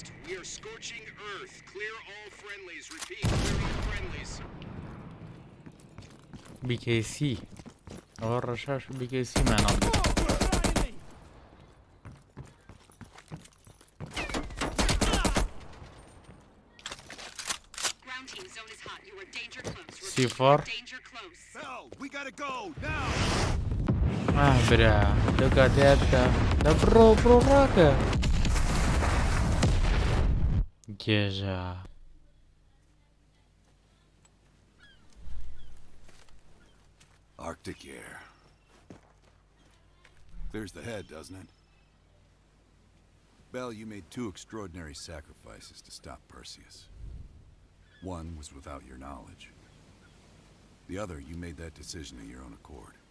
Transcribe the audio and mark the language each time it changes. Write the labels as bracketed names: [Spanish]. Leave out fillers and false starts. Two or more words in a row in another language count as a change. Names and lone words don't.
[English] We are scorching Earth. Clear all friendlies. Repeat, clear all friendlies. [Central Kurdish] BKC ئەوە ڕەشاش BKC مانە [English] Ground team zone is hot. You are danger close. C4 Danger close. Mel, we gotta go now. [Central Kurdish] برا لەو کاتەیە بکە لە بڕۆ ڕاکە گێژە [English] Arctic air. Clears the head, doesn't it? Bell, you made 2 extraordinary sacrifices to stop Perseus. One was without your knowledge. The other, you made that decision of your own accord.